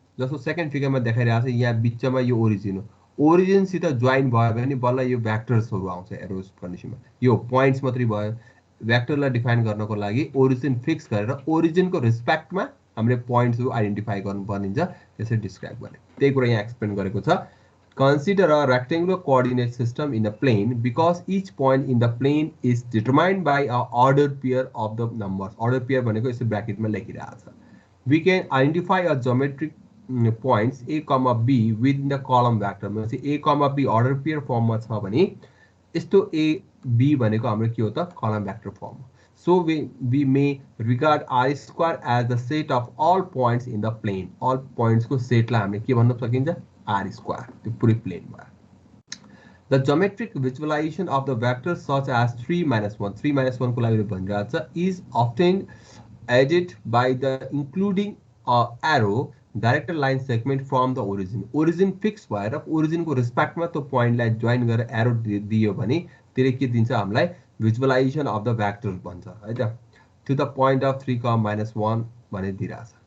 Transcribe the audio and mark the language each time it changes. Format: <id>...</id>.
<ne>जस्तो सेकेन्ड फिगरमा देखाइरहेको छ, यहाँ बिचमा यो ओरिजिन हो, ओरिजिनसित जोइन भयो भने बल्ल यो भेक्टर्सहरू आउँछ एरोस कन्डिसनमा। यो पोइन्ट्स मात्रै भयो। भेक्टरलाई डिफाइन गर्नको लागि ओरिजिन फिक्स गरेर ओरिजिनको रिस्पेक्टमा हामीले पोइन्ट्सहरू आइडेन्टिफाई गर्नुपर्ने हुन्छ, त्यसरी डिस्क्राइब गर्ने। त्यही कुरा यहाँ एक्सप्लेन गरेको छ।</ne> <en>Consider a rectangular coordinate system in a plane because each point in the plane is determined by a ordered pair of the numbers.</en> <ne>Ordered pair भनेको यसो ब्र्याकेटमा लेखिरहेको छ।</ne> <en>We can identify a geometric points a, b within the column vector.</en> <ne>मतलब a, b ordered pair फर्ममा छ भने यस्तो a, b भनेको हाम्रो के हो त column vector form.</ne> <en>So we may regard R square as the set of all points in the plane.</en> <ne>All points को सेटलाई हामीले के भन्न सकिन्छ R square, the पूरी plane भयो।</ne> <en>The geometric visualization of the vectors such as 3 - 1, 3 - 1</en> <ne>को लागि भनिरहेको छ,</ne> <en>is often added by the including arrow directed line segment from the origin.</en> <ne>Origin fix भएर origin को respect मा त्यो point लाई join गरेर arrow दियो भने त्यसले के दिन्छ हामीलाई</ne> <en>visualization of the vectors</en> <ne>भन्छ है त।</ne> <en>To the point of 3, -1</en> <ne>भने दिइरहेछ।</ne>